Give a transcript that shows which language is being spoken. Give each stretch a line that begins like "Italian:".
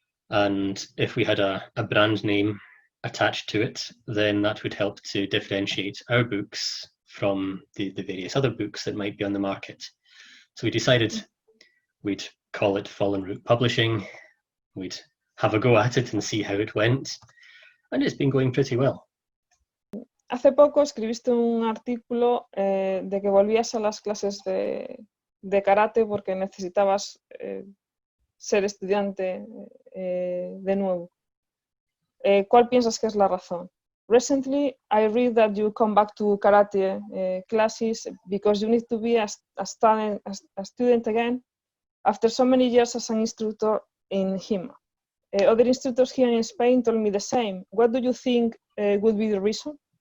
English: And if we had a brand name attached to it, then that would help to differentiate our books from the various other books that might be on the market. So we decided we'd call it Fallen Rook Publishing. We'd have a go at it and see how it went. And it's been going pretty well.
Spanish: Hace poco escribiste un artículo de que volvías a las clases de karate porque necesitabas ser estudiante de nuevo. ¿Cuál piensas que es la razón?
English: Recently, I read that you come back to karate classes because you need to be a student again after so many years as an instructor in HEMA. Other instructors here in Spain told me the same. What do you think would be the reason?